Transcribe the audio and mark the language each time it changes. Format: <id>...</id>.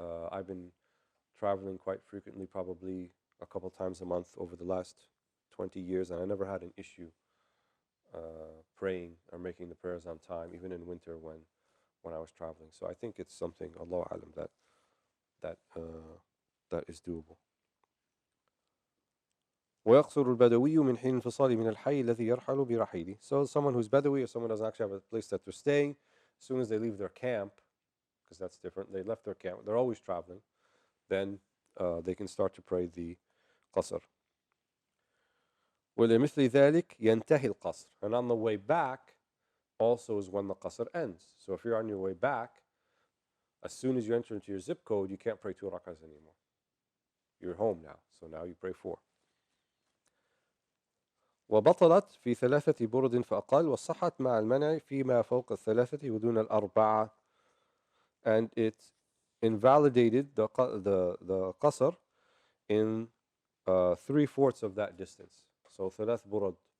<en>I've been traveling quite frequently, probably a couple times a month over the last 20 years, and I never had an issue praying or making the prayers on time, even in winter when I was traveling. So I think it's something, Allahu alam, that is doable.</en> <ar>ويقصر البدوي من حين انفصاله من الحي الذي يرحل برحيله.</ar> <en>So someone who's Badawi, or someone doesn't actually have a place that they're staying, as soon as they leave their camp, because that's different, they left their camp, they're always traveling, then they can start to pray the qasr.</en> <ar>ولمثل ذلك ينتهي القصر.</ar> <en>And on the way back also is when the qasr ends. So if you're on your way back, as soon as you enter into your zip code, you can't pray 2 rakahs anymore. You're home now, so now you pray 4.</en> <ar>وبطلت في 3 برد فأقل وصحت مع المنع فيما فوق 3 ودون 4.</ar> <en>And it invalidated the qasr in 3/4 of that distance. So 3 burad.</en>